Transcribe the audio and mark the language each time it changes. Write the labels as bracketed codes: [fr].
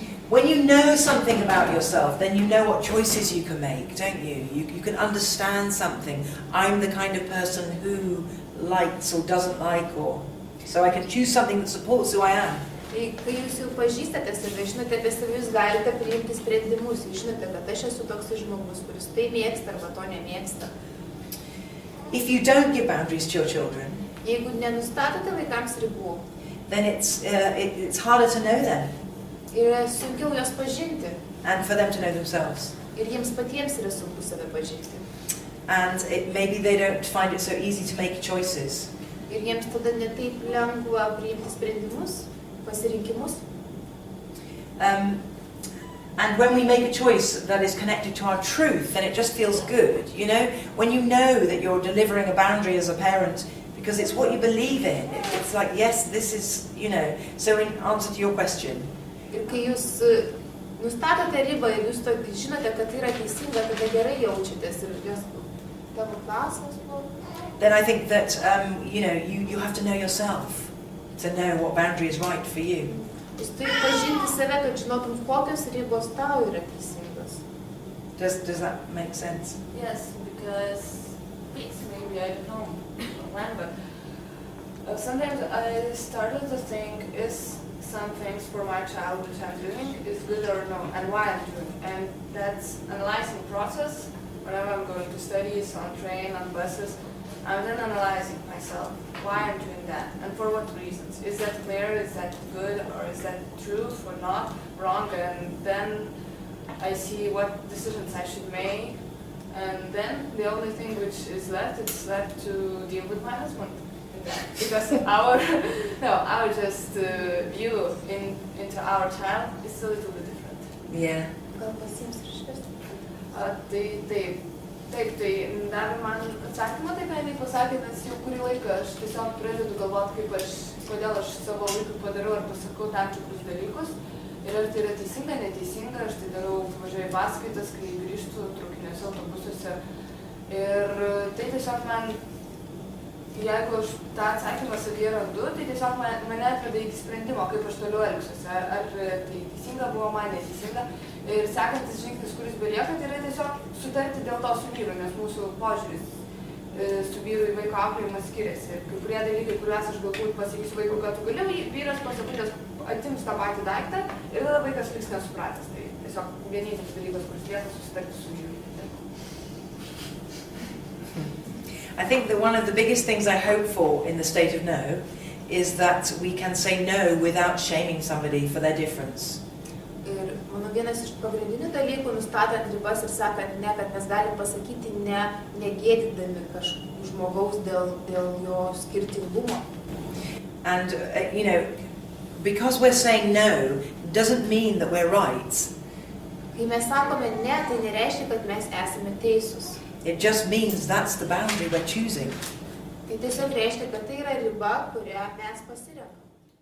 [en] When you know something about yourself, then you know what choices you can make, don't you? You can understand something. I'm the kind of person who likes or doesn't like, or so I can choose something that supports who I am. [lt] Tai kai jūs jau pažįstate save, žinote apie save, jūs galite priimti sprendimus. Jūs žinote, kad aš esu toks žmogus, kuris tai mėgsta arba to nemėgsta. [en] If you don't give boundaries to your children, [lt] Jeigu nenustatote vaikams ribų, [en] then it's harder to know them [lt] yra sunkiau jos pažinti. [en] and for them to know themselves. [lt] Ir jiems patiems yra sunku save pažinti. [en] And maybe they don't find it so easy to make choices. [lt] Ir jiems tada netaip lengva priimti sprendimus, pasirinkimus. [en] And when we make a choice that is connected to our truth, then it just feels good, you know? When you know that you're delivering a boundary as a parent, because it's what you believe in. It's like, yes, this is, you know. So in answer to your question, [lt] Ir kai jūs nustatote ribą ir jūs žinote, kad tai yra teisinga, tada gerai jaučiatės. Ir jos tavo klausimas buvo. [en] then I think that, you know, you have to know yourself to know what boundary is right for you. [lt] Jūs turite pažinti save, kad žinotum, kokios ribos tau yra teisingos. [en] Does that make sense? Yes, because maybe I don't know when, but sometimes I started to think, is some things for my child which I'm doing is good or no, and why I'm doing, and that's analyzing process. Whenever I'm going to studies, on train, on buses, I'm then analyzing myself why I'm doing that and for what reasons. Is that clear? Is that good? Or is that truth or not? Wrong? And then I see what decisions I should make. And then the only thing which is left, it's left to deal with my husband. Because our view into our child is a little bit different. Yeah. [lt] Gal pasiims ir išvesti? Taip, tai davė man atsakymą, tai ką jinai pasakė, nes jau kurį laiką aš tiesiog pradedu galvoti, kodėl aš savo vaikui padarau ar pasakau tam tikrus dalykus. Ir ar tai yra teisinga, neteisinga, aš tai darau, važiuoju į paskaitas, kai grįžtu traukiniuose, autobusuose. Ir tai tiesiog man, jeigu aš tą atsakymą savyje randu, tai tiesiog mane atveda iki sprendimo, kaip aš toliau elgsiuosi. Ar tai teisinga buvo man, neteisinga. Ir sekantis žingsnis, kuris belieka, tai yra tiesiog sutarti dėl to su vyru, nes mūsų požiūris su vyru į vaiko auklėjimą skiriasi. Ir kai kurie dalykai, kuriuos aš galbūt pasakysiu vaikui, kad tu gali, vyras pasakutės atims tą patį daiktą ir tada vaikas liks nesupratęs. Tai tiesiog vienintelis dalykas, kuris lieka, susitarti su vyru. [en] I think that one of the biggest things I hope for in the state of no is that we can say no without shaming somebody for their difference. [lt] Ir mano vienas iš pagrindinių dalykų, nustatant ribas ir sakant ne, kad mes galim pasakyti ne, negėdydami kažkokio žmogaus dėl jo skirtingumo. [en] And, you know, because we're saying no doesn't mean that we're right. [lt] Kai mes sakome ne, tai nereiškia, kad mes esame teisūs. [en] It just means that's the boundary we're choosing. [lt] Tai tiesiog reiškia, kad tai yra riba, kurią mes pasirenkame.